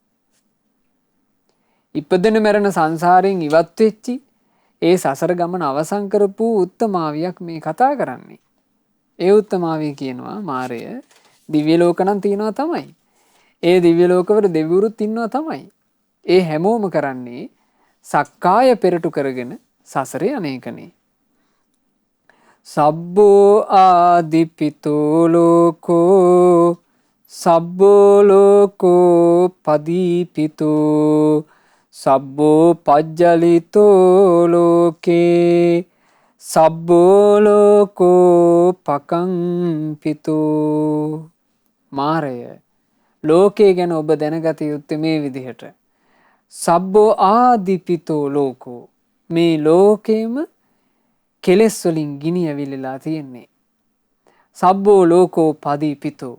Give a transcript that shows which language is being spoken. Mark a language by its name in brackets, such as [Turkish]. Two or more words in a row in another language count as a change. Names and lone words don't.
[Sinhala] ඉපදෙන මැරෙන සංසාරයෙන් ඉවත් වෙච්චි ඒ සසර ගමන අවසන් කරපු උත්තමාවියක් මේ කතා කරන්නේ. ඒ උත්තමාවිය කියනවා මාරය දිව්‍ය ලෝක නම් තියනවා තමයි. ඒ දිව්‍ය ලෝකවල දෙවිවරුත් ඉන්නවා තමයි. ඒ හැමෝම කරන්නේ සක්කාය පෙරටු කරගෙන සසරේ අනේකනේ. [Pali] සබ්බෝ ආදිපිතෝ ලෝකෝ සබ්බෝ ලෝකෝ පදීපිතෝ සබ්බෝ පජ්ජලිතෝ ලෝකේ සබ්බෝ ලෝකෝ පකංපිතෝ. [Sinhala] මාරය ලෝකේ ගැන ඔබ දැනගත යුත්තේ මේ විදිහට. [Pali] සබ්බෝ ආදිපිතෝ ලෝකෝ. [Sinhala] මේ ලෝකේම කෙලෙස් වලින් ගිනි ඇවිලලා තියෙන්නේ. [Pali] සබ්බෝ ලෝකෝ පදීපිතෝ.